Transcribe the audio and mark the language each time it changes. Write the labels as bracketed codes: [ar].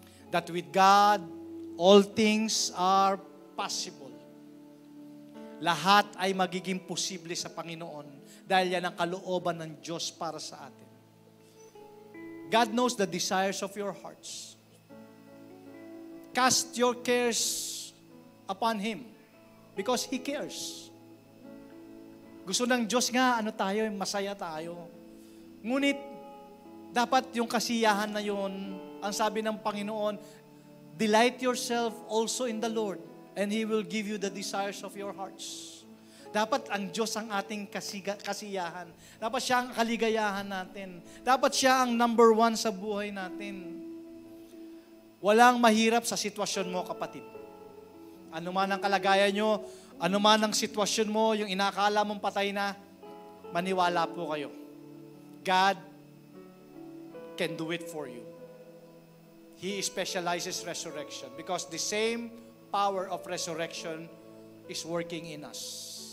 [en] That with God, all things are possible. [tl] Lahat ay magiging posible sa Panginoon dahil yan ang kalooban ng Diyos para sa atin. [en] God knows the desires of your hearts. Cast your cares upon Him because He cares. [tl] Gusto ng Diyos nga, tayo, masaya tayo. Ngunit, dapat yung kasiyahan na yun, ang sabi ng Panginoon, [en] delight yourself also in the Lord, and He will give you the desires of your hearts. [tl] Dapat ang Diyos ang ating kasiyahan. Dapat siya ang kaligayahan natin. Dapat siya ang number one sa buhay natin. Walang mahirap sa sitwasyon mo, kapatid. Ano man ang kalagayan nyo, ano man ang sitwasyon mo, yung inakala mong patay na, maniwala po kayo. [en] God can do it for you. He specializes resurrection because the same power of resurrection is working in us.